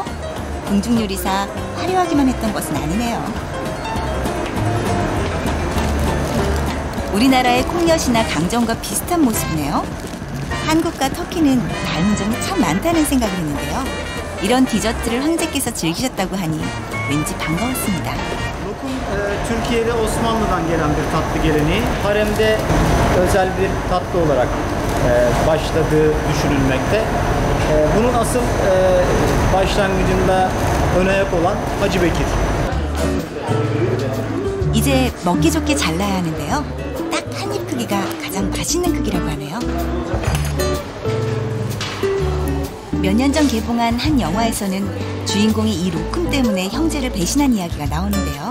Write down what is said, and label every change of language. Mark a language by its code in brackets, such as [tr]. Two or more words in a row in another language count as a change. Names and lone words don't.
[ko] 궁중요리사 화려하기만 했던 것은 아니네요. 우리나라의 콩엿이나 강정과 비슷한 모습이네요. 한국과 터키는 닮은 점이 참 많다는 생각을 했는데요. 이런 디저트를 황제께서 즐기셨다고 하니 왠지 반가웠습니다. [tr] Türkiye'de Osmanlı'dan gelen bir tatlı geleneği. Haremde özel bir tatlı olarak başladığı düşünülmekte. Bunun asıl başlangıcında ön ayak olan Hacı Bekir. [ko] 이제 먹기 좋게 잘라야 하는데요. 딱 한 입 크기가 가장 맛있는 크기라고 하네요. 몇 년 전 개봉한 한 영화에서는 주인공이 이 로쿰 때문에 형제를 배신한 이야기가 나오는데요.